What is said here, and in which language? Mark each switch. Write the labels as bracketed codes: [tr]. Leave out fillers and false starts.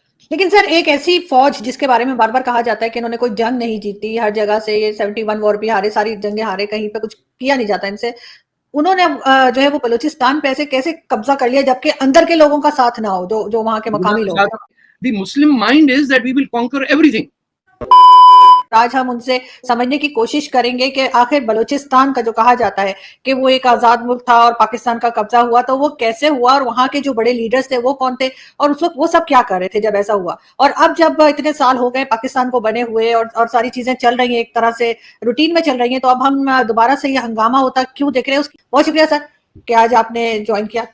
[ur] لیکن سر ایک ایسی فوج جس کے بارے میں بار بار کہا جاتا ہے کہ انہوں نے کوئی جنگ نہیں جیتی، ہر جگہ سے یہ 71 وار بھی ہارے، ساری جنگیں ہارے، کہیں پہ کچھ کیا نہیں جاتا ان سے، انہوں نے جو ہے وہ بلوچستان پہ ایسے کیسے قبضہ کر لیا جبکہ اندر کے لوگوں کا ساتھ نہ ہو، جو وہاں کے مقامی لوگ. [en] The Muslim mind is that we will conquer everything. [ur] آج ہم ان سے سمجھنے کی کوشش کریں گے کہ آخر بلوچستان کا جو کہا جاتا ہے کہ وہ ایک آزاد ملک تھا اور پاکستان کا قبضہ ہوا، تو وہ کیسے ہوا اور وہاں کے جو بڑے لیڈرز تھے وہ کون تھے اور اس وقت وہ سب کیا کر رہے تھے جب ایسا ہوا. اور اب جب اتنے سال ہو گئے پاکستان کو بنے ہوئے اور ساری چیزیں چل رہی ہیں ایک طرح سے روٹین میں چل رہی ہیں، تو اب ہم دوبارہ سے یہ ہنگامہ ہوتا کیوں دیکھ رہے ہیں؟ اس کی بہت شکریہ سر کہ آج آپ نے جوائن کیا.